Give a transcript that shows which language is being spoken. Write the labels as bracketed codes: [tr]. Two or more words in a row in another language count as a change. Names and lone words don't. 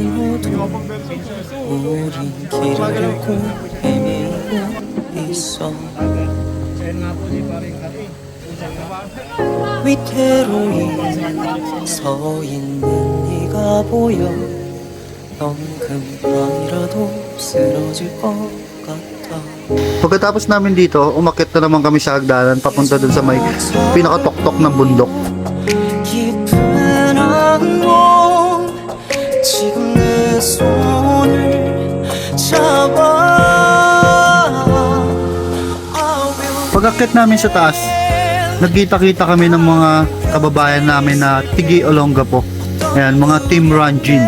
[ko] 우린 길을 잃고 헤매고 있어 위태로이 서 있는 네가 보여 넌 금방이라도 쓰러질 것 같아 [tl] Pagkatapos namin dito, umakyat na naman kami sa hagdanan papunta dun sa may pinakatoktok ng bundok. [ko] 깊은 악몽 지금 내 손을 잡아 [tl] Pag-akyat namin sa taas, nagkita-kita kami ng mga kababayan namin na Tigi Olongapo. Ayan, mga Team Ranjin.